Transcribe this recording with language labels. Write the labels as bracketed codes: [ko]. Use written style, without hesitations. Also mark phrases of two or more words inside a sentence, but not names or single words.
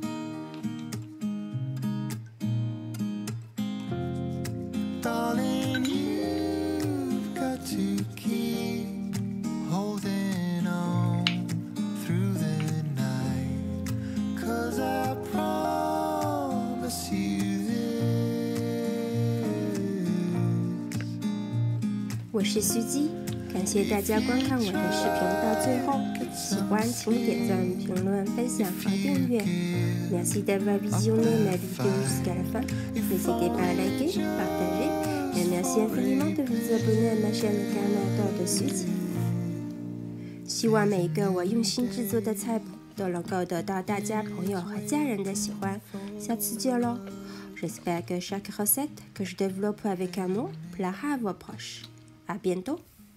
[en] Darling, you've got to keep holding on through the night, 'cause I promise you this. [zh] 我是苏基，感谢大家观看我的视频到最后。喜欢请点赞、评论、分享和订阅。 [fr] Merci d'avoir visionné ma vidéo jusqu'à la fin. N'hésitez pas à liker, partager, et merci infiniment de vous abonner à ma chaîne Canada de Suzy。 [zh] 希望每一个我用心制作的菜谱都能够得到大家朋友和家人的喜欢。下次见喽 ！ [fr] J'espère que chaque recette que je développe avec amour plaira à vos proches. À bientôt!